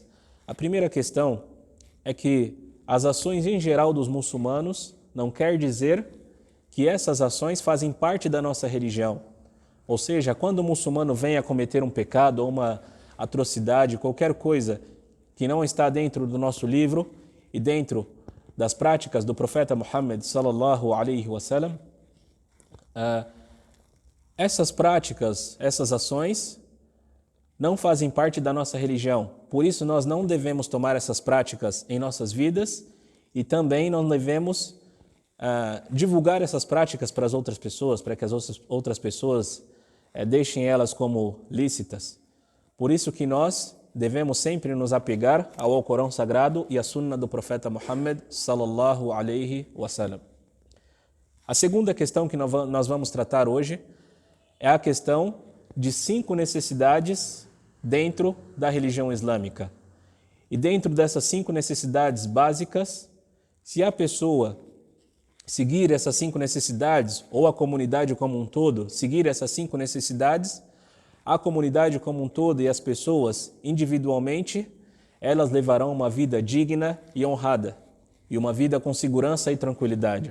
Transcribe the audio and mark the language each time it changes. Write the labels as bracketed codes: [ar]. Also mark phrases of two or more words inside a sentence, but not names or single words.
[pt] A primeira questão é que as ações em geral dos muçulmanos não quer dizer que essas ações fazem parte da nossa religião. Ou seja, quando o muçulmano vem a cometer um pecado ou uma atrocidade, qualquer coisa que não está dentro do nosso livro e dentro das práticas do profeta Muhammad [ar] صلى الله عليه وسلم, [pt] essas práticas, essas ações não fazem parte da nossa religião. Por isso nós não devemos tomar essas práticas em nossas vidas e também não devemos divulgar essas práticas para as outras pessoas, para que as outras pessoas deixem elas como lícitas. Por isso que nós devemos sempre nos apegar ao Alcorão Sagrado e à Sunna do profeta Muhammad [ar] صلى الله عليه وسلم. [pt] A segunda questão que nós vamos tratar hoje é a questão de 5 necessidades dentro da religião islâmica. E dentro dessas 5 necessidades básicas, se a pessoa seguir essas 5 necessidades, ou a comunidade como um todo seguir essas 5 necessidades, a comunidade como um todo e as pessoas individualmente, elas levarão uma vida digna e honrada, e uma vida com segurança e tranquilidade.